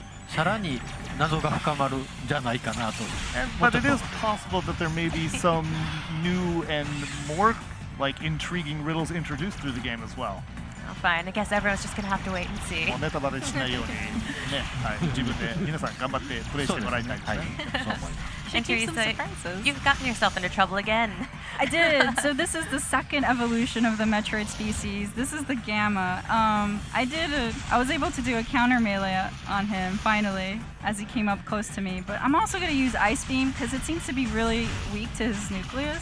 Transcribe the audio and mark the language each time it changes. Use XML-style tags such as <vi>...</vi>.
<ja>さらに謎が深まるんじゃないかなと。</ja> <en>But it is possible that there may be some new and more intriguing riddles introduced through the game as well. Oh, fine. I guess everyone's just gonna have to wait and see.</en> <ja>もうネタバレしないようにね、はい、自分で皆さん頑張ってプレイしてもらいたいですね。そう思います。</ja> <en>And keep some Teresa, surprises. you've gotten yourself into trouble again. I did. So this is the second evolution of the Metroid species. This is the Gamma. I was able to do a counter melee on him finally as he came up close to me. But I'm also going to use Ice Beam because it seems to be really weak to his nucleus.</en>